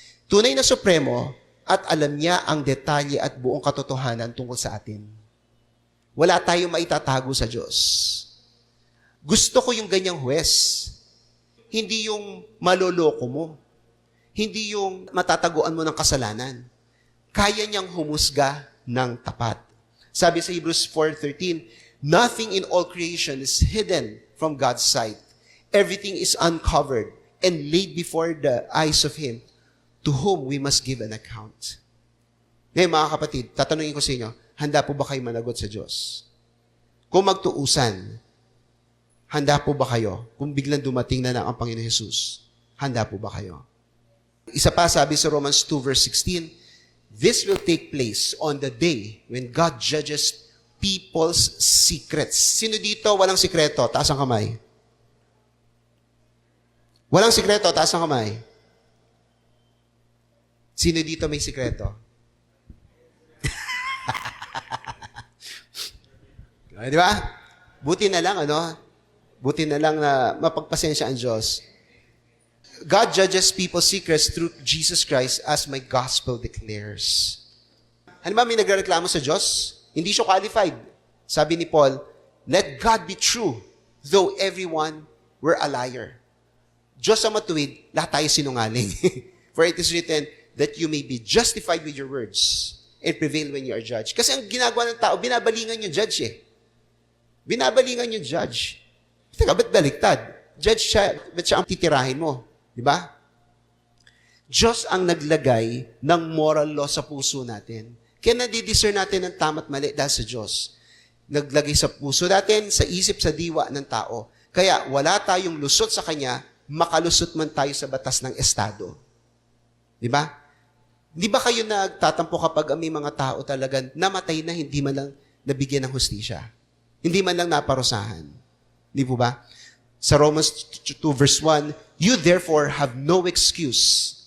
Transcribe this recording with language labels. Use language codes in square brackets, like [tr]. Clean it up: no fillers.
[tl] Tunay na supremo, at alam niya ang detalye at buong katotohanan tungkol sa atin. Wala tayong maitatago sa Diyos. Gusto ko yung ganyang huwes. Hindi yung maloloko mo. Hindi yung matataguan mo ng kasalanan. Kaya niyang humusga ng tapat. [en] Sabi sa Hebrews 4:13, nothing in all creation is hidden from God's sight. Everything is uncovered and laid before the eyes of Him to whom we must give an account. [tl] Ngayon mga kapatid, tatanungin ko sa inyo, handa po ba kayo managot sa Diyos? Kung magtuusan, handa po ba kayo? Kung biglang dumating na ang Panginoon Jesus, handa po ba kayo? Isa pa sabi sa [en] Romans 2 verse 16, this will take place on the day when God judges people's secrets. [tl] Sino dito walang sikreto? Taas ang kamay. Walang sikreto, taas ng kamay. Sino dito may sikreto? Di ba? Buti na lang, Buti na lang na mapagpasensya ang Diyos. [en] God judges people's secrets through Jesus Christ as my gospel declares. [tl] Ano ba may nagreklamo sa Diyos? Hindi siya qualified. Sabi ni Paul, [en] let God be true, though everyone were a liar. [tl] Diyos ang matuwid, lahat tayo sinungaling. [en] For it is written, that you may be justified with your words and prevail when you are judged. [tl] Kasi ang ginagawa ng tao, binabalingan yung judge eh. Binabalingan yung judge. Teka, ba't baliktad? Judge siya, ba't siya ang titirahin mo? Di ba? Diyos ang naglagay ng moral law sa puso natin. Kaya nadidiscern natin ng tama't mali dahil sa Diyos. Naglagay sa puso natin, sa isip, sa diwa ng tao. Kaya wala tayong lusot sa Kanya, makalusot man tayo sa batas ng Estado. Di ba? Di ba kayo nagtatampo kapag may mga tao talagang namatay na hindi man lang nabigyan ng hustisya? Hindi man lang naparusahan. Di po ba? [en] Sa Romans 2 verse 1, you therefore have no excuse.